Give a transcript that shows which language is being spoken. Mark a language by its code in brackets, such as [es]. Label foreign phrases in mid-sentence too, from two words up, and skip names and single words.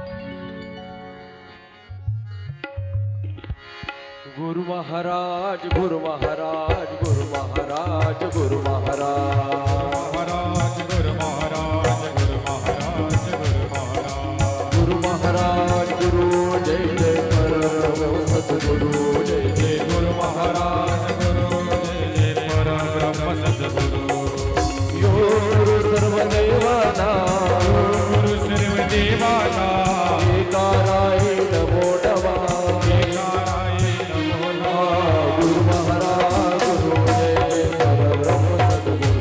[hi] गुरु महाराज गुरु महाराज गुरु महाराज गुरु महाराज महाराज गुरु महाराज गुरु महाराज गुरु महाराज गुरु महाराज गुरु जय जय परम सद्गुरु जय जय गुरु महाराज गुरु जय जय परब्रह्म सद्गुरु [sa] यो गुरु सर्वदेवाना गुरु सर्वदेवाना एकाराय नमो नमः एकाराय नमो नमः [hi] गुरु महाराज गुरु जय जय परब्रह्म सद्गुरु